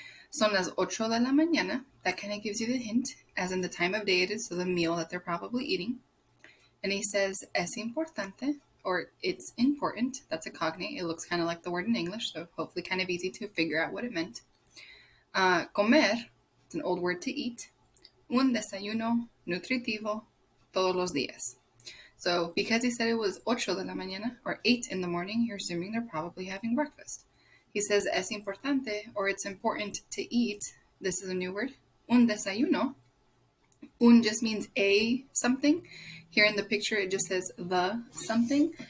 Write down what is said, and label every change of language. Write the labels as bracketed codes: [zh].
[es] Son las 8 de la mañana." [en] That kind of gives you the hint, as in the time of day it is, so the meal that they're probably eating. And he says, [es] "Es importante," [en] or "it's important." That's a cognate. It looks kind of like the word in English, so hopefully kind of easy to figure out what it meant. Comer, it's an old word to eat. [es] Un desayuno nutritivo todos los días. [en] So because he said it was [es] 8 de la mañana, [en] or 8 in the morning, you're assuming they're probably having breakfast. He says, [es] "Es importante," [en] or "it's important to eat." This is a new word. [es] Un desayuno. [en] Un just means a something. Here in the picture, it just says the something.